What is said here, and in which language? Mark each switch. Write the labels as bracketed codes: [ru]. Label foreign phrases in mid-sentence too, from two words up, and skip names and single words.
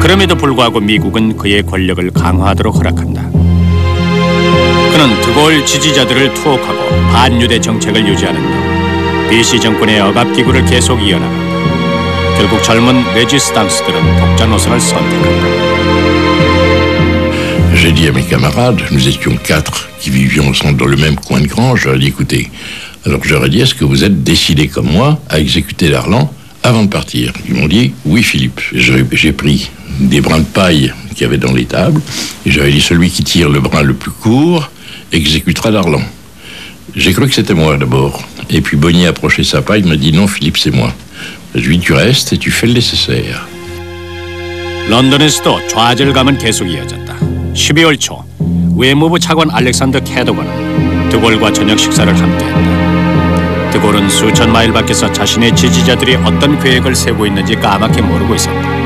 [ko] 그럼에도 불구하고 미국은 그의 권력을 강화하도록 허락한다. 그는 드골 지지자들을 투옥하고 반유대 정책을 유지하는 등 비시 정권의 억압기구를 계속 이어나간다. 결국 젊은 레지스탕스들은 독자 노선을 선택한다. [fr] J'ai dit à mes camarades, nous étions 4 qui vivions ensemble dans le même coin de Grange, je leur ai dit, écoutez, alors je leur ai dit, est-ce que vous êtes décidés comme moi à exécuter Darlan avant de partir? Ils m'ont dit, oui Philippe. J'ai pris des brins de paille qu'il y avait dans les tables, et j'avais dit, celui qui tire le brin le plus court exécutera Darlan. J'ai cru que c'était moi d'abord. Et puis Bonnier a approché sa paille, il m'a dit non Philippe c'est moi. Je lui ai dit tu restes et tu fais le nécessaire. [ko] 런던에서도 좌절감은 계속 이어졌다. 12월 초 외무부 차관 알렉산더 캐도건은 드골과 저녁 식사를 함께했다. 드골은 수천 마일 밖에서 자신의 지지자들이 어떤 계획을 세우고 있는지 까맣게 모르고 있었다.